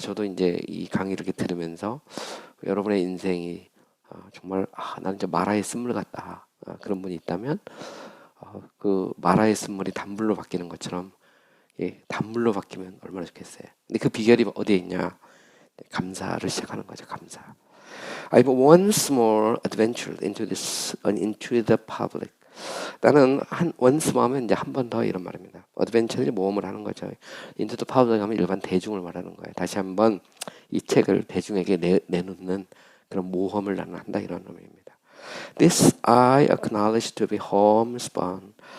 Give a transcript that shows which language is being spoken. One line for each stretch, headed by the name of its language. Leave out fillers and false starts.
Korean: 저도 이제 이 강의를 이렇게 들으면서 여러분의 인생이 정말 나는 이제 마라의 쓴물 같다 그런 분이 있다면 그 마라의 쓴물이 단물로 바뀌는 것처럼 단물로 바뀌면 얼마나 좋겠어요. 근데 그 비결이 어디에 있냐? 감사를 시작하는 거죠. 감사.
English: I've once more adventured into the public.
Korean: 나는
English: once more
Korean: 하면 이제 한 번 더 이런 말입니다. adventure는 모험을 하는 거죠.
English: into the public
Korean: 하면 일반 대중을 말하는 거예요. 다시 한번 이 책을 대중에게 내놓는 그런 모험을 나는 한다 이런 의미입니다.
English: This I acknowledge to be homespun.